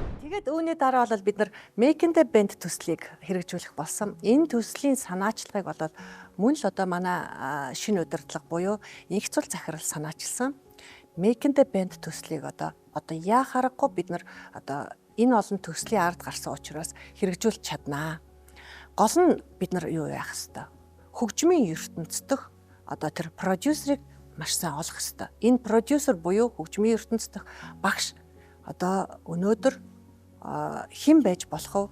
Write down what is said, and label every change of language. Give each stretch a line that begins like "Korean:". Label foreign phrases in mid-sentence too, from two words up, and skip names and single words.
Mongolian: Тэгээд үүний дараа бол бид нар Making the Band төслийг хэрэгжүүлэх болсон. Энэ төслийн санаачлагыг бол мөн л одоо манай шинэ удирдлага буюу инх цул захирал санаачилсан. Making the Band төслийг одоо яа харахгүй бид нар одоо энэ олон төслийн ард гарсан учраас хэрэгжүүлж чаднаа. Гол нь бид нар юу яах хэвээр хөгжмийн ертөнцийн дэх одоо тэр продюсерыг маш сайн олох хэвээр. Энэ продюсер буюу хөгжмийн ертөнцийн дэх багш одоо өнөөдөр хэн байж болох вэ?